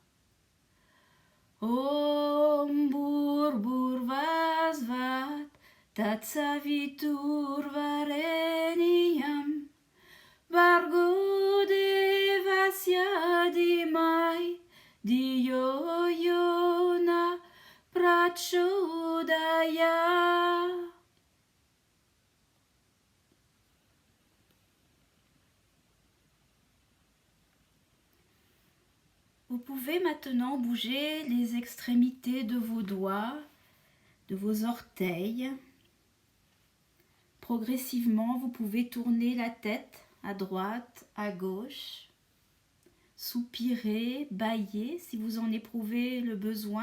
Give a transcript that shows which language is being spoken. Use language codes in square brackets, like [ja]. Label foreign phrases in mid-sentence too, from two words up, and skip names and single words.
[sa] ॐ भूर्भुवः स्वः तत्सवितुर् वरेण्यं भर्गो देवस्य धीमहि धियो यो नः प्रचोदयात्. [fr] Vous pouvez maintenant bouger les extrémités de vos doigts, de vos orteils. Progressivement, vous pouvez tourner la tête à droite, à gauche, soupirer, bâiller si vous en éprouvez le besoin.